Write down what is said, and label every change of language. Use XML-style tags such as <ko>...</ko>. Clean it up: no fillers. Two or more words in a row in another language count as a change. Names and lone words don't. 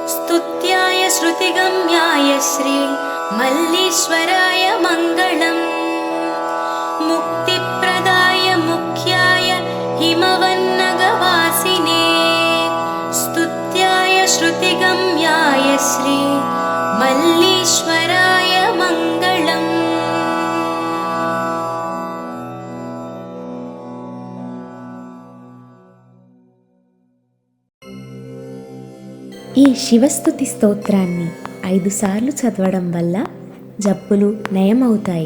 <sa>स्तुत्याय श्रुतिगम्याय श्री मल्लीश्वराय मङ्गलम् मुक्तिप्रदाय मुख्याय हिमवन्नगवासिने स्तुत्याय श्रुतिगम्याय श्री मल्लीश्वराय मङ्गलम्।</sa> <te>ఈ శివస్తుతి స్తోత్రాన్ని 5 సార్లు చదవడం వల్ల జబ్బులు నయమవుతాయి.</te>